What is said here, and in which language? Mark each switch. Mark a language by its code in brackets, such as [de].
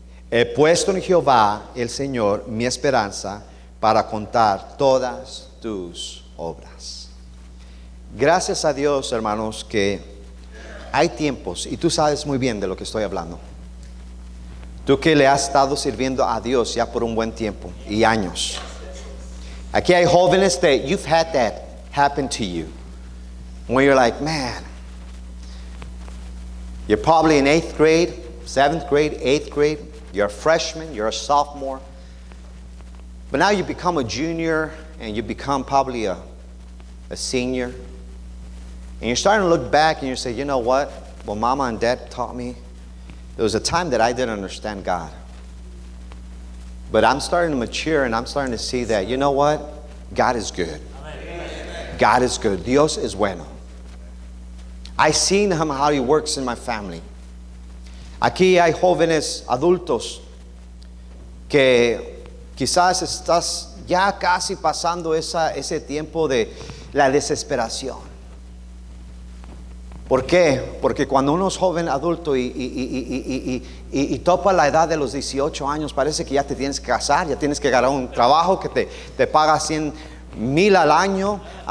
[es] He puesto en Jehová, el Señor, mi esperanza, para contar todas tus obras. Gracias a Dios, hermanos, que hay tiempos, y tú sabes muy bien de lo que estoy hablando. Tú que le has estado sirviendo a Dios ya por un buen tiempo y años. Aquí hay jóvenes [en] that you've had that happen to you. When you're like, man, you're probably in 8th grade, 7th grade, 8th grade. You're a freshman, you're a sophomore. But now you become a junior and you become probably a senior. And you're starting to look back and you say, you know what? Well, Mama and Dad taught me. There was a time that I didn't understand God. But I'm starting to mature and I'm starting to see that, you know what? God is good. God is good. [es] Dios es bueno. [en] I've seen him how he works in my family. [es] Aquí hay jóvenes adultos que quizás estás ya casi pasando ese tiempo de la desesperación. ¿Por qué? Porque cuando uno es joven adulto y topa la edad de los 18 años, parece que ya te tienes que casar, ya tienes que agarrar un trabajo que te paga 100,000 al año.